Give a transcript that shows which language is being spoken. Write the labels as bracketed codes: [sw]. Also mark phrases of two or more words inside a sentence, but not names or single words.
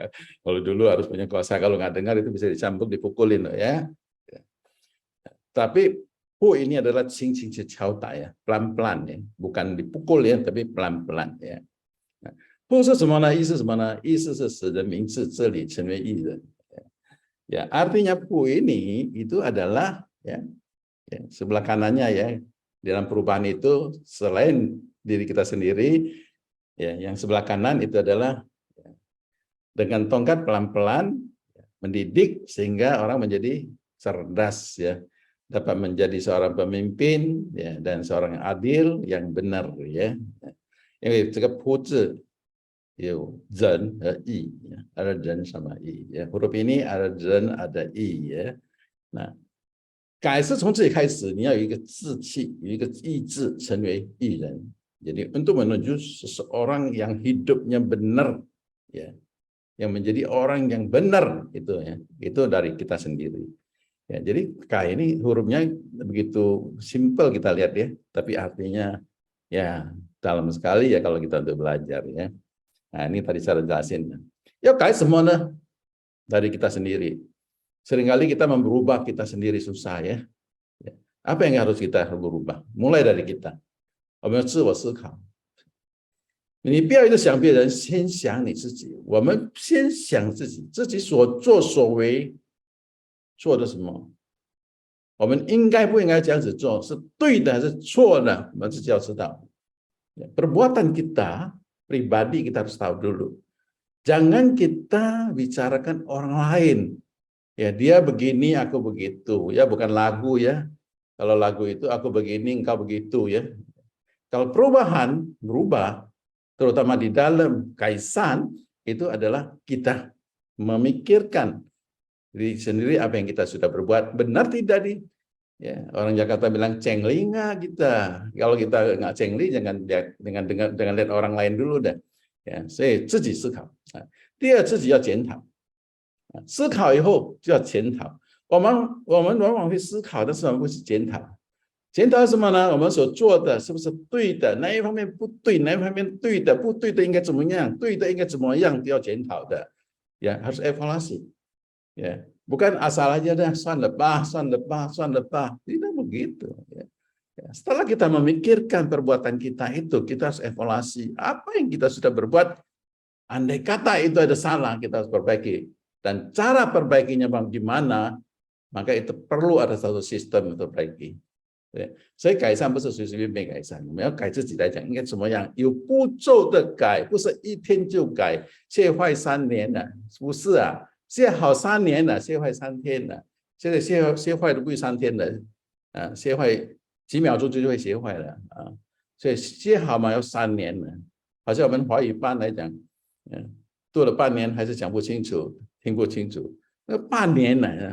[id] Kalau dulu harus punya kuasa, kalau nggak dengar itu bisa dicambuk, dipukulin ya. Tapi ini adalah [zh] 轻轻去敲打呀, [id] pelan-pelan ya, bukan dipukul ya, tapi pelan-pelan ya. [zh] 不是什么呢？意思什么呢？意思是使人明智这里成为义人。 [id] Ya, artinya pu ini itu adalah ya, sebelah kanannya ya, dalam perubahan itu selain diri kita sendiri, ya, yang sebelah kanan itu adalah ya, dengan tongkat pelan-pelan mendidik sehingga orang menjadi cerdas ya, dapat menjadi seorang pemimpin ya, dan seorang yang adil yang benar ya. [zh] Ini 这个pu字有人和义, [id] ada 人 sama 义, ya. Huruf ini ada 人 ada 义 ya. Nah, [zh] 改是从自己开始，你要有一个志气，有一个意志成为义人。 [id] Jadi untuk menuju seseorang yang hidupnya benar, ya, yang menjadi orang yang benar itu ya, itu dari kita sendiri. Ya, jadi K ini hurufnya begitu simpel kita lihat ya, tapi artinya ya dalam sekali ya kalau kita untuk belajar ya. Nah, ini tadi saya jelasin. Ya, kait semua dari kita sendiri. Seringkali kita merubah kita sendiri susah ya. Apa yang harus kita berubah? Mulai dari kita. [zh] 我们自我思考。你不要一直想别人，先想你自己。我们先想自己，自己所作所为做的什么？我们应该不应该这样子做？是对的还是错的？我们自己要知道。 [id] Perbuatan kita pribadi kita harus tahu dulu. Jangan kita bicarakan orang lain. Ya, dia begini, aku begitu. Ya, bukan lagu ya. Kalau lagu itu aku begini, engkau begitu ya. Kalau perubahan, berubah, terutama di dalam kaisan, itu adalah kita memikirkan diri sendiri apa yang kita sudah berbuat. Benar tidak nih? Ya, orang Jakarta bilang cengli nggak kita. Kalau kita nggak cengli, jangan lihat dengan lihat orang lain dulu dah. Ya, [zh] 所以自己思考。第二，自己要检讨。思考以后就要检讨。我们往往会思考，但是我们不是检讨。检讨什么呢？我们所做的是不是对的？哪一方面不对？哪一方面对的？不对的应该怎么样？对的应该怎么样？要检讨的。 [id] Ya, harus evaluasi. Ya, bukan asal aja dah, [zh] 算了吧，算了吧，算了吧。 [id] Tidak begitu. Ya. Setelah kita memikirkan perbuatan kita itu, kita harus evaluasi apa yang kita sudah berbuat. Andai kata itu ada salah, kita harus perbaiki. Dan cara perbaikinya bagaimana, maka itu perlu ada satu sistem untuk perbaiki. [zh] 对，所以改善不是随随便便改善，我们要改自己来讲应该怎么样，有步骤的改，不是一天就改，学坏3年了，不是啊，学好3年了，学坏3天了，现在学坏都不会3天了，学坏几秒钟就会学坏了啊，所以学好嘛要3年了，好像我们华语班来讲，读了半年还是讲不清楚，听不清楚，那半年了。